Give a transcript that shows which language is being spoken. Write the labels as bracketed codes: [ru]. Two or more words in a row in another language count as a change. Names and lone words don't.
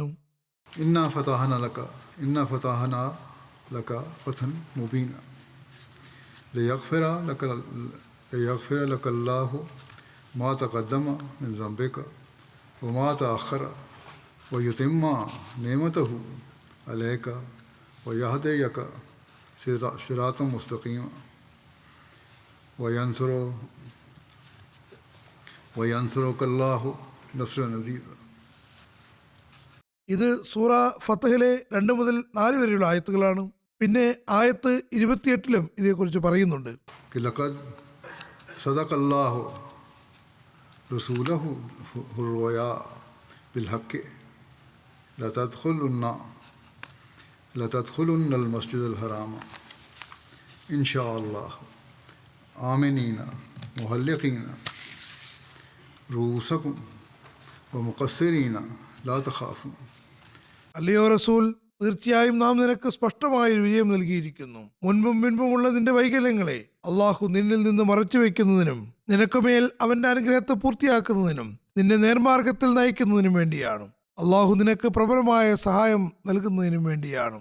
[ar] إنا فتحنا لك فتحا مبينا ليغفر لك الله ما تقدم من ذنبك وما تأخر ويتم نعمته عليك ويهديك صراطا مستقيما وينصرك الله نصرا عزيزا. [ml] ഇത് സൂറ ഫത്തഹിലെ 2 മുതൽ 4 വരെയുള്ള ആയത്തുകളാണ്. പിന്നെ ആയത്ത് 28-ലും ഇതേക്കുറിച്ച് പറയുന്നുണ്ട്. [ar] كي لقد صدق الله رسوله الرؤيا بالحق لتدخلن المسجد الحرام إن شاء الله آمنين محلقين رءوسكم ومقصرين لا تخافون. [ml] അല്ലയോ റസൂൽ, തീർച്ചയായും നാം നിനക്ക് സ്പഷ്ടമായ ഒരു വിജയം നൽകിയിരിക്കുന്നു. മുൻപും പിൻപുമുള്ള നിന്റെ വൈകല്യങ്ങളെ അള്ളാഹു നിന്നിൽ നിന്ന് മറച്ചു വയ്ക്കുന്നതിനും നിനക്കുമേൽ അവന്റെ അനുഗ്രഹത്തെ പൂർത്തിയാക്കുന്നതിനും നിന്നെ നേർമാർഗത്തിൽ നയിക്കുന്നതിനും വേണ്ടിയാണ്. അള്ളാഹു നിനക്ക് പ്രബലമായ സഹായം നൽകുന്നതിനും വേണ്ടിയാണ്.